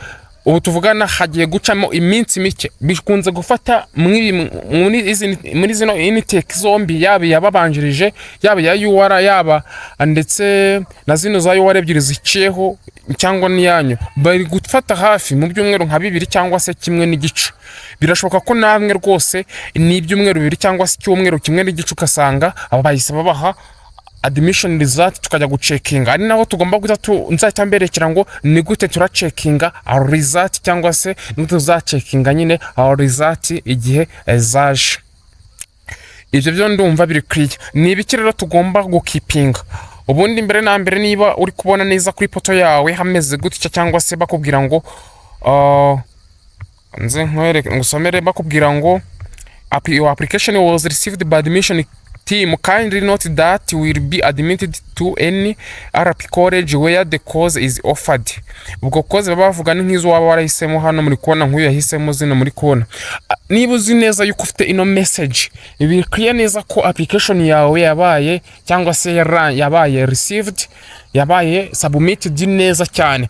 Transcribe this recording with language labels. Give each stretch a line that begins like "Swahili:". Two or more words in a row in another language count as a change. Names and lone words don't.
Kinyarwanda: Ubu tuvugana hagiye gucamo iminsi mike. Bikunze gufata muri zino intake zombi, yaba yababanjirije yaba ya UR yaba ndetse na zino za UR ebyiri ziciyeho cyangwa niyanyu, bari gufata hafi mu byumweru nka 2 cyangwa se kimwe n'igice. Birashoboka ko namwe rwose ni ibyumweru 2 cyangwa se cyumweru kimwe n'igice ukasanga abo bahise babaha
English: admission result
Kinyarwanda: tukajya gucekinga. Ari naho tugomba guta nzahita mberekera ngo ni gute turacekinga
English: our result
Kinyarwanda: cyangwa se nigute tuzacekinga nyine
English: our result
Kinyarwanda: igihe zaje. Ibyo byo ndumva biri clear. Ni ibiki rero tugomba gukipinga. Ubundi mbere na mbere niba uri kubona neza kuri poto yawe hameze gutya cyangwa se bakubwira ngo nze nkwereke ngusomere, bakubwira ngo
English: your application was received by admission team, kindly note that will be admitted to any RP college where the course is offered.
Kinyarwanda: Ubwo course bavuga ni nk'izo waba warahisemo hano muri kubona nk'uyu yahisemo zino muri kubona. Niba uzi neza yuko ufite ino message, ibi clear neza ko application yawe yabaye cyangwa se yabaye received, yabaye submitted neza cyane.